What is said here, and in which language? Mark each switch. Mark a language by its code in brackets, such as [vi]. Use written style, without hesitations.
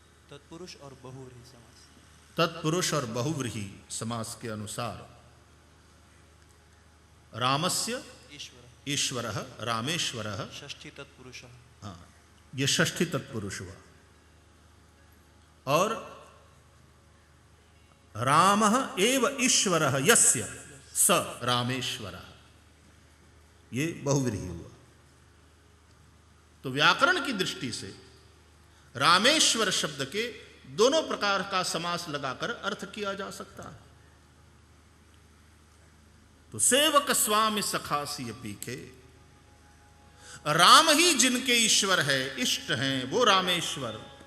[hi] तत्पुरुष और बहुव्रीहि समास। तत्पुरुष और बहुव्रीहि समास के अनुसार [sa] रामस्य ईश्वरः रामेश्वरः [hi] षष्ठी तत्पुरुष। हाँ, ये षष्ठी तत्पुरुष हुआ। और [sa] रामः एव ईश्वरः यस्य स रामेश्वरः, [hi] ये बहुव्रीहि हुआ। तो व्याकरण की दृष्टि से रामेश्वर शब्द के दोनों प्रकार का समास लगाकर अर्थ किया जा सकता है। तो सेवक स्वामी सखा सिय पीके, राम ही जिनके ईश्वर है, इष्ट हैं, वो रामेश्वर।